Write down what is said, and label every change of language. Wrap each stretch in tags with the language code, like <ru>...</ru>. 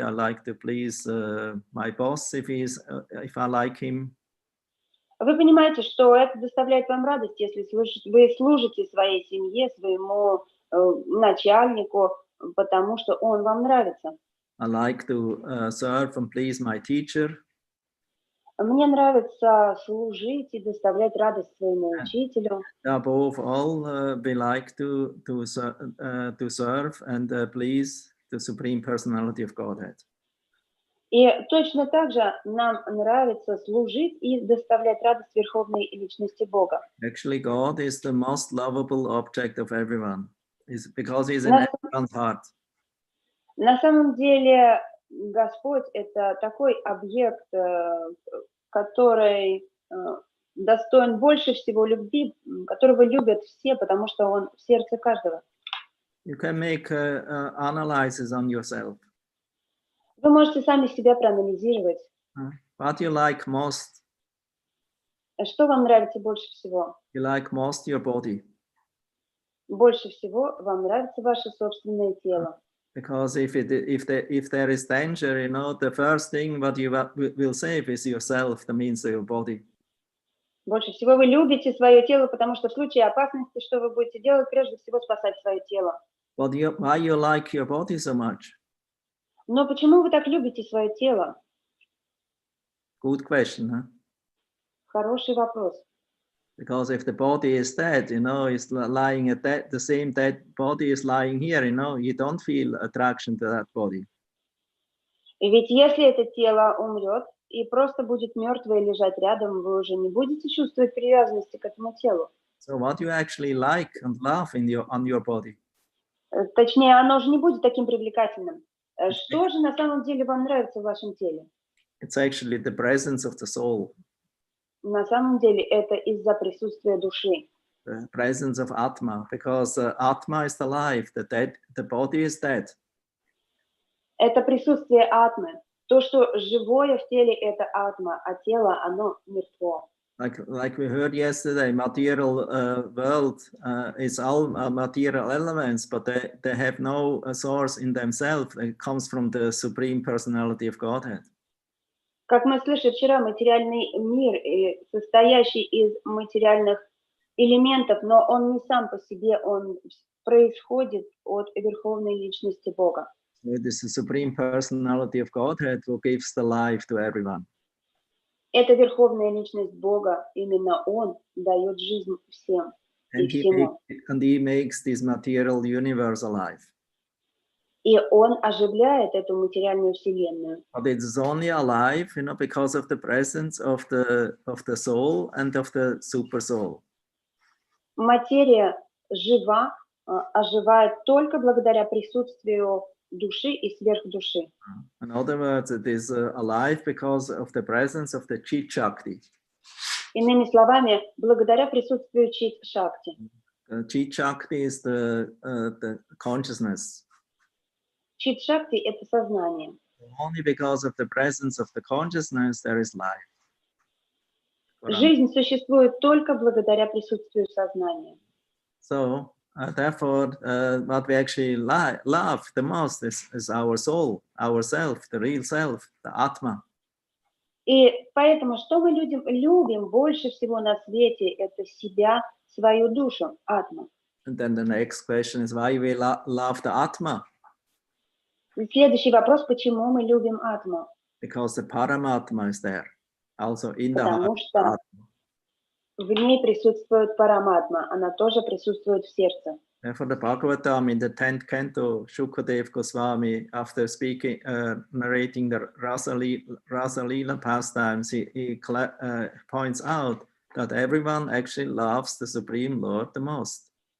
<en>I like to please my boss if I like him.</en> <ru>вы понимаете, что это доставляет вам радость, если вы служите своей семье, своему начальнику, потому что он вам нравится.</ru> <en>I like to serve and please my teacher.</en> <ru>Мне нравится служить и доставлять радость своему учителю.</ru> <en>Above all, we like to serve and please the Supreme Personality of Godhead.</en> <ru>И точно так же нам нравится служить и доставлять радость Верховной Личности Бога.</ru> <en>Actually, God is the most lovable object of everyone, because He's in everyone's heart.</en> <ru>На самом деле Господь — это такой объект, который достоин больше всего любви, которого любят все, потому что он в сердце каждого.</ru> <en>You can make analysis on yourself.</en> <ru>Вы можете сами себя проанализировать.</ru> <en>What you like most?</en> <ru>Что вам нравится больше всего?</ru> <en>You like most your body.</en> <ru>Больше всего вам нравится ваше собственное тело.</ru> <en>Because if there is danger, you know, the first thing what you will save is yourself. That means your body.</en> <ru>Больше всего вы любите свое тело, потому что в случае опасности, что вы будете делать, прежде всего спасать свое тело.</ru> <en>But why you like your body so much?</en> <ru>Но почему вы так любите свое тело?</ru> <en>Good question, huh?</en> <ru>Хороший вопрос.</ru> <en>Because if the body is dead, you know, it's lying at that, the same dead body is lying here, you know, you don't feel attraction to that body.</en> <ru>И ведь если это тело умрет и просто будет мертвое лежать рядом, вы уже не будете чувствовать привязанности к этому телу.</ru> <en>So what you actually like and love on your body?</en> <ru>Точнее, оно уже не будет таким привлекательным. Что же на самом деле вам нравится в вашем теле?</ru> <en>It's actually the presence of the soul.</en> <ru>На самом деле это из-за присутствия души.</ru> <en>The presence of Atma, because Atma is the life, the body is dead.</en> <ru>Это присутствие атмы. То, что живое в теле, это атма, а тело, оно мертво.</ru> <en>Like we heard yesterday, material world is all material elements, but they have no source in themselves. It comes from the Supreme Personality of Godhead.</en> <ru>Как мы слышали вчера, материальный мир, состоящий из материальных элементов, но он не сам по себе, он происходит от Верховной Личности Бога.</ru> <en>It is the Supreme Personality of Godhead who gives the life to everyone.</en> <ru>Это Верховная Личность Бога, именно Он дает жизнь всем и всему.</ru> <en>And he makes this material universe alive.</en> <ru>И Он оживляет эту материальную вселенную.</ru> <en>But it's only alive, you know, because of the presence of the soul and of the super soul.</en> <ru>Материя жива, оживает только благодаря присутствию души и сверхдуши.</ru> <en>In other words, it is alive because of the presence of the Chit Shakti.</en> <ru>Иными словами, благодаря присутствию Чит-Шакти.</ru> <en>Chit Shakti is the consciousness.</en> <ru>Чит-Шакти — это сознание.</ru> <en>Only because of the presence of the consciousness there is life.</en> <ru>Жизнь существует только благодаря присутствию сознания.</ru> <en>So, therefore, what we actually love the most is our soul, ourself, the real self, the Atma.</en> <ru>И поэтому, что мы любим больше всего на свете, это себя, свою душу, атма.</ru> <en>And then the next question is why we love the Atma?</en> <ru>И следующий вопрос, почему мы любим атму?</ru> <en>Because the Paramatma is there, also in the heart.</en> <ru>Потому что в ней присутствует параматма, она тоже присутствует в сердце.</ru> <en>Therefore, the Bhagavatam in the 10th canto, Shukadev Goswami, after speaking, narrating the Rasa Leela pastimes, he points out that everyone actually loves the Supreme Lord the most.</en>